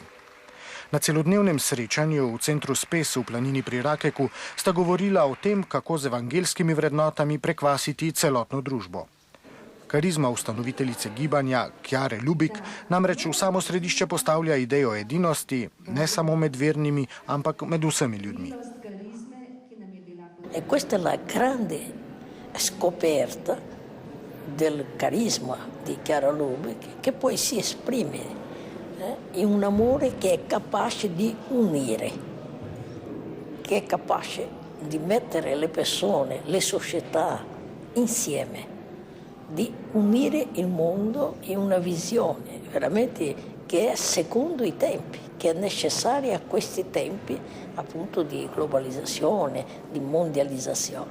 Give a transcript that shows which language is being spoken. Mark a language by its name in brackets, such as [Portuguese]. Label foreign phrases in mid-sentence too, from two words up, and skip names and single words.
[Slovenian] Na celodnevnem srečanju v centru Spes v planini pri Rakeku sta govorila o tem, kako z evangelskimi vrednotami prekvasiti celotno družbo. Karizma ustanoviteljice gibanja Chiare Lubich namreč v samo središče postavlja idejo edinosti, ne samo med vernimi, ampak med vsemi ljudmi. [Italian] E questa è la grande scoperta del carisma di Chiara Lubich, che poi si esprime in un amore che è capace di unire, che è capace di mettere le persone, le società insieme, di unire il mondo in una visione veramente che è secondo i tempi, che è necessaria a questi tempi appunto di globalizzazione, di mondializzazione.